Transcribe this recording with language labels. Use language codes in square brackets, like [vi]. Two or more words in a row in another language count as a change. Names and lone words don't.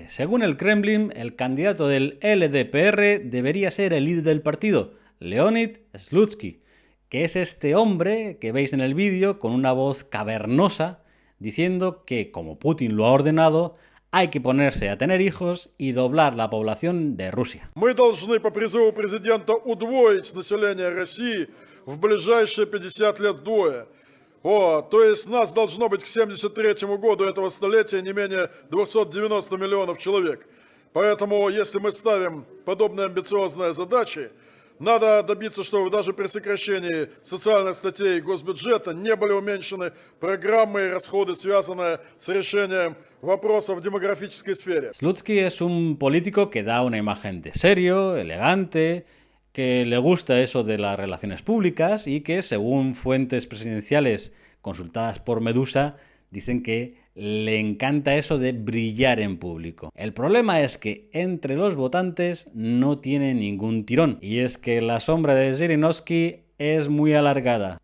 [es] Según el Kremlin, el candidato del LDPR debería ser el líder del partido, Leonid Slutsky, que es este hombre que veis en el vídeo con una voz cavernosa diciendo que, como Putin lo ha ordenado, hay que ponerse a tener hijos y doblar la población de Rusia. [ru] Мы должны по призыву президента удвоить население России в ближайшие 50 лет вдвое. То есть нас должно быть к 73 году этого столетия не менее 290 миллионов человек. Поэтому, если мы ставим подобные амбициозные задачи, надо добиться, чтобы даже при сокращении социальных статей госбюджета не были уменьшены программы и расходы, связанные с решением вопросов в демографической сфере. [es] Slutsky es un político que da una imagen de serio, elegante, que le gusta eso de las relaciones públicas y que, según fuentes presidenciales consultadas por Medusa, dicen que le encanta eso de brillar en público. El problema es que entre los votantes no tiene ningún tirón, y es que la sombra de Zhirinovsky es muy alargada.